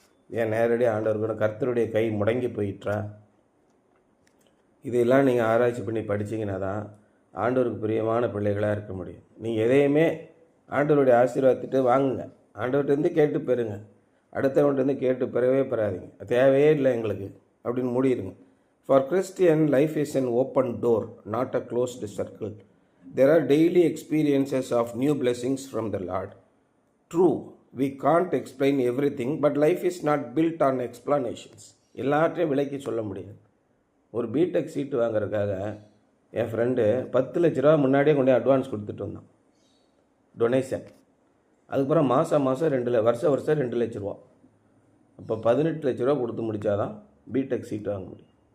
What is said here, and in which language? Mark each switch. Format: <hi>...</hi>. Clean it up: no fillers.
<ta>ஏன் நேரடியாக ஆண்டவருக்கு கர்த்தருடைய கை முடங்கி போயிட்டா? இதெல்லாம் நீங்கள் ஆராய்ச்சி பண்ணி படிச்சிங்கன்னா தான் ஆண்டவருக்கு பிரியமான பிள்ளைகளாக இருக்க முடியும். நீங்கள் எதையுமே ஆண்டவருடைய ஆசீர்வாதத்திட்டு வாங்குங்க, ஆண்டவர்கிட்டருந்து கேட்டு பெறுங்க. அடுத்தவன்கிட்டருந்து கேட்டு பெறவே பெறாதீங்க, தேவையே இல்லை எங்களுக்கு அப்படின்னு மூடிடுங்க.</ta> <en>For Christian life is an open door, not a closed circle. There are daily experiences of new blessings from the Lord. True, we can't explain everything, but life is not built on explanations.</en> <ta>எல்லாத்தையும் விலைக்கு சொல்ல முடியாது. ஒரு BTech சீட்டு வாங்குறதுக்காக என் friend 10 லட்ச ரூபா முன்னாடியே கொண்டு அட்வான்ஸ் கொடுத்துட்டு வந்தான், டொனேஷன். அதுக்கப்புறம் மாதம் 2 வருஷம் 2 லட்ச ரூபா. அப்போ 18 லட்ச ரூபா கொடுத்து முடித்தாதான் பிடெக் சீட்டு வாங்க முடியும்.</ta>